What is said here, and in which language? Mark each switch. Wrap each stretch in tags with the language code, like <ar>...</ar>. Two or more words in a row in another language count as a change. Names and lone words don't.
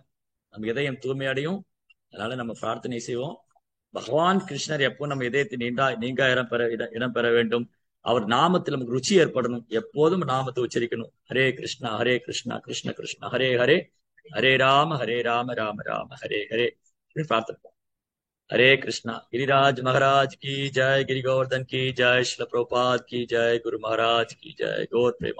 <ta>நம்ம இதயம் தூய்மையடையும். அதனால நம்ம பிரார்த்தனை செய்வோம். பகவான் கிருஷ்ணர் எப்போ நம்ம இதயத்தை நீங்க இடம் பெற வேண்டும். அவர் நாமத்தில் நமக்கு ருச்சி ஏற்படணும். எப்போதும் நாமத்தை உச்சரிக்கணும்.</ta> <sa>हरे कृष्णा कृष्ण कृष्ण हरे हरे, हरे राम राम राम हरे हरे பிரார்த்தனை.</sa> <hi>हरे कृष्णा। गिरिराज महाराज की जय, गिरि गोवर्धन की जय, श्रील प्रभुपाद की जय, गुरु महाराज की जय, गौर प्रेम।</hi>